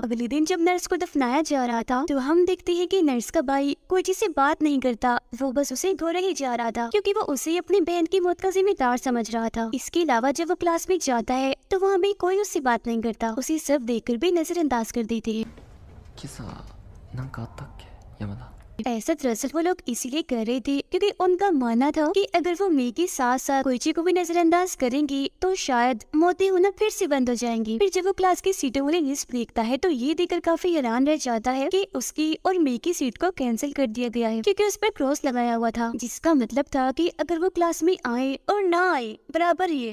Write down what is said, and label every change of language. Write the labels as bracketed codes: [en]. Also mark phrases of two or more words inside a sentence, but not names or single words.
[hi] अगले दिन जब नर्स को दफनाया जा रहा था, तो हम देखते हैं कि नर्स का भाई कोइची से बात नहीं करता, वो बस उसे घोड़ा ही जा रहा था, क्योंकि वो उसे अपनी बहन की मौत का जिम्मेदार समझ रहा था। इसके अलावा जब वो क्लास में जाता है, तो वहाँ भी कोई उससे बात नहीं करता, उसे सब देखकर भी नजरअंदाज कर देते हैं। [ja] 今朝なんかあったっけ山田。 [hi] ऐसा दरअसल वो लोग इसीलिए कर रहे थे क्योंकि उनका मानना था कि अगर वो मे के साथ साथ कोइची को भी नजरअंदाज करेंगी तो शायद मौतें होना फिर से बंद हो जाएंगी। फिर जब वो क्लास की सीटों वाली लिस्ट देखता है तो ये देखकर काफी हैरान रह जाता है कि उसकी और मे की सीट को कैंसिल कर दिया गया है, क्योंकि उस पर क्रॉस लगाया हुआ था, जिसका मतलब था कि अगर वो क्लास में आए और ना आए बराबर ही है।